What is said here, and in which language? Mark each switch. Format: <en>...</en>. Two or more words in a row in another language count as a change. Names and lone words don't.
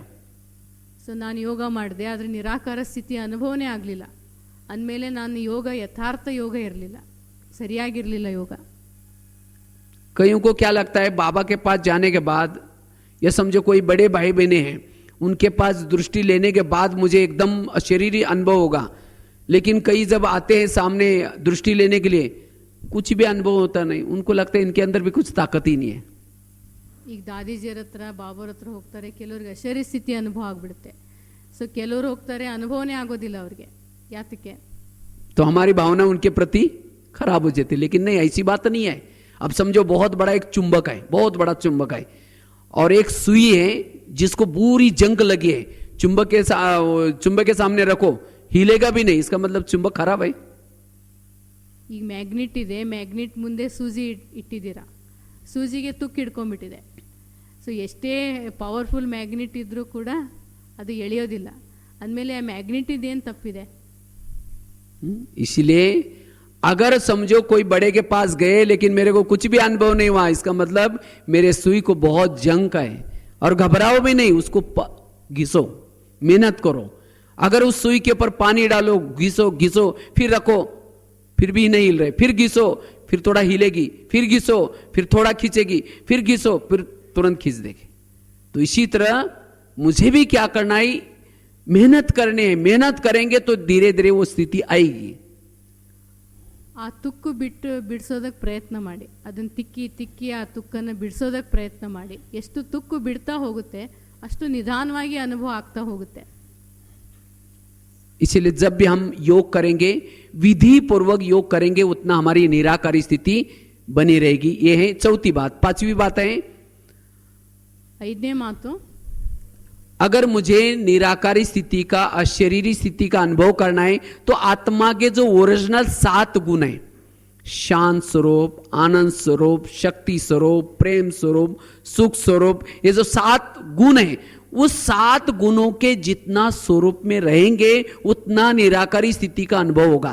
<kn>ಸೊ ನಾನು ಯೋಗ ಮಾಡಿದೆ, ಆದರೆ ನಿರಾಕಾರ ಸ್ಥಿತಿ ಅನುಭವನೇ ಆಗಲಿಲ್ಲ ಅಂದಮೇಲೆ ನಾನು ಯೋಗ ಯಥಾರ್ಥ ಯೋಗ ಇರಲಿಲ್ಲ, ಸರಿಯಾಗಿರಲಿಲ್ಲ ಯೋಗ.</kn> <hi>कईयों को क्या लगता है बाबा के पास जाने के बाद, या समझो कोई बड़े भाई बहने हैं, उनके पास दृष्टि लेने के बाद मुझे एकदम शरीरी अनुभव होगा. लेकिन कई जब आते हैं सामने दृष्टि लेने के लिए, कुछ भी अनुभव होता नहीं. उनको लगता है इनके अंदर भी कुछ ताकत ही नहीं है.</hi> <kn>ಈಗ ದಾದಿಜಿಯರ ಹತ್ರ ಬಾಬೋರ ಹತ್ರ ಹೋಗ್ತಾರೆ, ಕೆಲವ್ರಿಗೆ ಅಶರೀರಿ ಸ್ಥಿತಿ ಅನುಭವ ಆಗ್ಬಿಡುತ್ತೆ. ಸೊ ಕೆಲವರು ಹೋಗ್ತಾರೆ, ಅನುಭವನೇ ಆಗೋದಿಲ್ಲ ಅವ್ರಿಗೆ. ಯಾತಕ್ಕೆ?</kn> <hi>तो हमारी भावना उनके प्रति खराब हो जाती है. लेकिन नहीं, ऐसी बात नहीं है. अब समझो बहुत बड़ा एक चुंबक है, बहुत बड़ा चुंबक है, और एक सुई है जिसको पूरी जंग लगी है. चुंबक के सामने रखो, हिलेगा भी नहीं, इसका मतलब चुंबक खराब है.</hi> <kn>ಈಗ ಮ್ಯಾಗ್ನೆಟ್ ಇದೆ, ಮ್ಯಾಗ್ನೆಟ್ ಮುಂದೆ ಸೂಜಿ ಇಟ್ಟಿದ್ದೀರಾ, ಸೂಜಿಗೆ ತುಕ್ಕು ಹಿಡ್ಕೊಂಡ್ಬಿಟ್ಟಿದೆ. ಸೊ ಎಷ್ಟೇ</kn> <en>powerful magnet</en> <kn>ಇದ್ರೂ ಕೂಡ ಅದು ಎಳೆಯೋದಿಲ್ಲ ಅಂದಮೇಲೆ ಆ ಮ್ಯಾಗ್ನೆಟ್ ಇದೇನು ತಪ್ಪಿದೆ?</kn> <hi>इसलिए अगर समझो कोई बड़े के पास गए लेकिन मेरे को कुछ भी अनुभव नहीं हुआ, इसका मतलब मेरे सुई को बहुत जंग है. और घबराओ भी नहीं, उसको घिसो, मेहनत करो. अगर उस सुई के ऊपर पानी डालो, घिसो, फिर रखो, फिर भी नहीं हिल रहे, फिर घिसो, फिर थोड़ा हिलेगी, फिर घिसो, फिर थोड़ा खींचेगी, फिर घिसो, फिर तुरंत खींच देगी। तो इसी तरह मुझे भी क्या करना है, मेहनत करनी है। मेहनत करेंगे तो धीरे धीरे वो स्थिति आएगी।</hi> <kn>ಆ ತುಕ್ಕು ಬಿಡಿಸೋದಕ್ಕೆ ಪ್ರಯತ್ನ ಮಾಡಿ, ಅದನ್ನು ತಿಕ್ಕಿ ಆ ತುಕ್ಕನ್ನು ಬಿಡಿಸೋದಕ್ಕೆ ಪ್ರಯತ್ನ ಮಾಡಿ. ಎಷ್ಟು ತುಕ್ಕು ಬಿಡ್ತಾ ಹೋಗುತ್ತೆ ಅಷ್ಟು ನಿಧಾನವಾಗಿ ಅನುಭವ ಆಗ್ತಾ ಹೋಗುತ್ತೆ.</kn> <hi>इसीलिए जब भी हम योग करेंगे, विधि पूर्वक योग करेंगे, उतना हमारी निराकारी स्थिति बनी रहेगी। ये है चौथी बात। पांचवी बात है,</hi> <kn>5ನೇ ಮಾತು,</kn> <hi>अगर मुझे निराकारी स्थिति का, अशरीरी स्थिति का अनुभव करना है तो आत्मा के जो ओरिजिनल 7 गुण है, शांत स्वरूप, आनंद स्वरूप, शक्ति स्वरूप, प्रेम स्वरूप, सुख स्वरूप, ये जो 7 गुण है, उस 7 गुणों के जितना स्वरूप में रहेंगे उतना निराकारी स्थिति का अनुभव होगा।</hi>